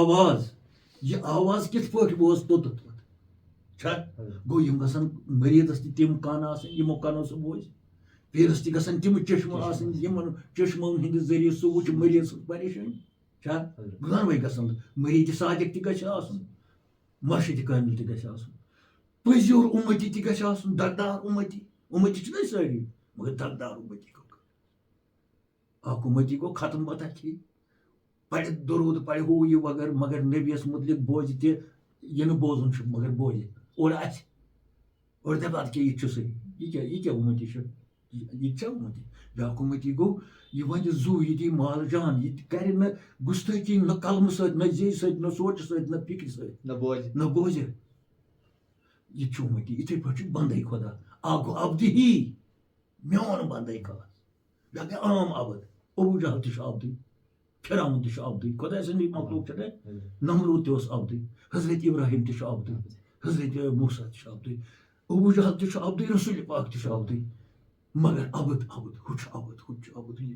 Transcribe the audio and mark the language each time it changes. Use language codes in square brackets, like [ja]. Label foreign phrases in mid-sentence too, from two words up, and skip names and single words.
[ks] آواز کِتھ پٲٹھۍ وٲژ توٚتتھ چھا گوٚو یِم گژھن مریٖدس تہِ تِم کن آسٕنۍ یِمو کنو سُہ بوزِ پیٖرس تہِ گژھن تِم چشمہٕ آسٕنۍ یِمن چشمو ہٕنٛدِ ذٔریعہٕ سُہ وٕچھِ مریٖد سٕنٛز پریشٲنی چھا دۄنوے گژھن مریٖد صادق تہِ گژھِ آسُن مرشد کامل تہِ گژھِ آسُن پٔزیور اُمتی تہِ گژھِ آسُن دردار اُمتی چھِنہ سٲری مگر دردار اُمتی گوٚو اکھ اُمتی گوٚو ختم پتہ کھے پرِ درود پرِ ہُہ یہِ وغٲر مگر نبیَس مُتعلق بوزِ تہِ یہِ نہٕ بوزُن چھُ مگر بوزِ اورٕ اَسہِ اورٕ دَپہِ اَدٕ کیٛاہ یہِ تہِ چھُ صحیح یہِ کیٛاہ اُمتی چھُ یہِ تہِ چھا اُمتی بیٛاکھ اُمتی گوٚو یہِ وَنہِ زُو یہِ دی مال جان یہِ تہِ کرِ نہٕ گُستٲخی نہ قلمہٕ سۭتۍ نہ زیٚیہِ سۭتۍ نہ سونٛچہٕ سۭتۍ نہ فِکرِ سۭتۍ نہ بوزِ یہِ تہِ چھُ اُمتی یِتھٕے پٲٹھۍ چھُ بندے خۄدا اکھ گوٚو عبدِ ہی میون بندے خاص بیٛاکھ گٔے عام عبد ابوٗ جہل تہِ چھُ عبدٕے فِرعون تہِ چھُ عبدٕے خۄداے سٕنٛدی مخلوق چھِ نہ نمروٗد تہِ اوس عبدٕے حضرت ابراہیم تہِ چھُ عبدٕے حضرت موسیٰ تہِ چھُ عبدٕے ابوٗ جہل تہِ چھُ عبدٕے رسول پاک تہِ چھُ عبدٕے مگر عبد ہُہ چھُ عبد ہُہ تہِ چھُ عبد یہِ تہِ